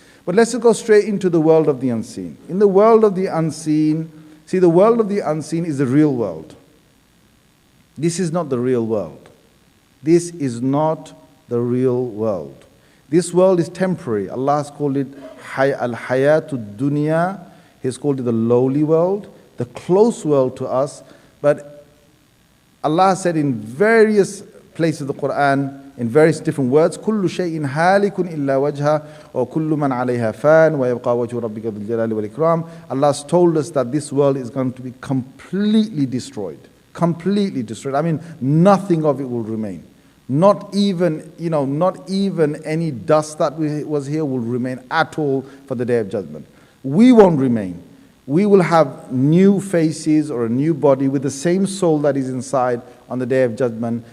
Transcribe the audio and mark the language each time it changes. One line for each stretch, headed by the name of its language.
English: But let's just go straight into the world of the unseen. In the world of the unseen, see, the world of the unseen is the real world. This is not the real world. This is not the real world. This world is temporary. Allah has called it al-hayatud dunya. He's called it the lowly world, the close world to us. But Allah said in various places of the Quran, in various different words,
Arabic: كُلُّ شَيْءٍ هَالِكٌ إِلَّا وَجْهَهُ وَكُلُّ مَنْ عَلَيْهَا فَانٍ وَيَبْقَى وَجْهُ رَبِّكَ ذُو الْجَلَالِ وَالْإِكْرَامِ.
English: Allah has told us that this world is going to be completely destroyed. Completely destroyed. I mean, nothing of it will remain. Not even, not even any dust that was here will remain at all for the Day of Judgment. We won't remain. We will have new faces or a new body with the same soul that is inside on the Day of Judgment.